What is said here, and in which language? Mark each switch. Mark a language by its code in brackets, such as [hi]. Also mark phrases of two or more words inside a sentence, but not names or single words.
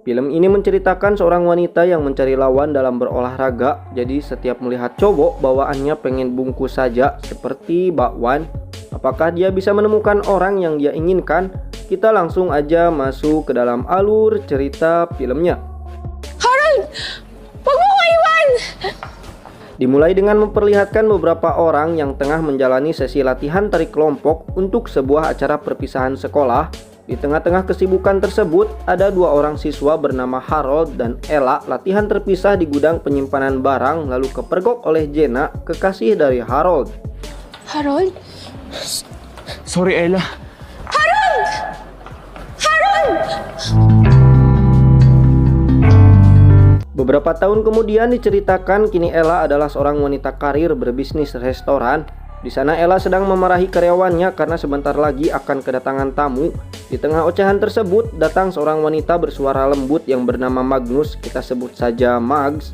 [id] Film ini menceritakan seorang wanita yang mencari lawan dalam berolahraga. Jadi setiap melihat cowok bawaannya pengen bungkus saja seperti bakwan. Apakah dia bisa menemukan orang yang dia inginkan? Kita langsung aja masuk ke dalam alur cerita filmnya. [tl] Harold! Huwag mo ko iwan! [id] Dimulai dengan memperlihatkan beberapa orang yang tengah menjalani sesi latihan tarik kelompok untuk sebuah acara perpisahan sekolah. Di tengah-tengah kesibukan tersebut, ada dua orang siswa bernama Harold dan Ella latihan terpisah di gudang penyimpanan barang lalu kepergok oleh Jenna, kekasih dari Harold. [en] Harold? Sorry, Ella. Harold! Harold! [id] Beberapa tahun kemudian diceritakan kini Ella adalah seorang wanita karir berbisnis restoran. Di sana Ella sedang memarahi karyawannya karena sebentar lagi akan kedatangan tamu. Di tengah ocehan tersebut datang seorang wanita bersuara lembut yang bernama Magnus, kita sebut saja Mags.